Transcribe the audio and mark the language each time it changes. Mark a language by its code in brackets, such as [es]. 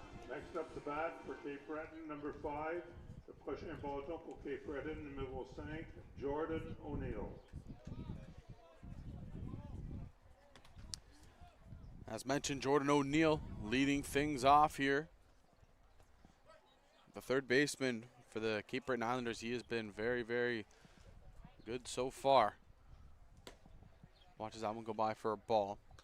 [en] Next up to bat for Cape Breton, number 5. [fr] Le prochain bâton pour Cape Breton, numéro 5, Jordan O'Neill. [en] As mentioned, Jordan O'Neill leading things off here. The third baseman for the Cape Breton Islanders, he has been very, very good so far. Watches that one go by for a ball.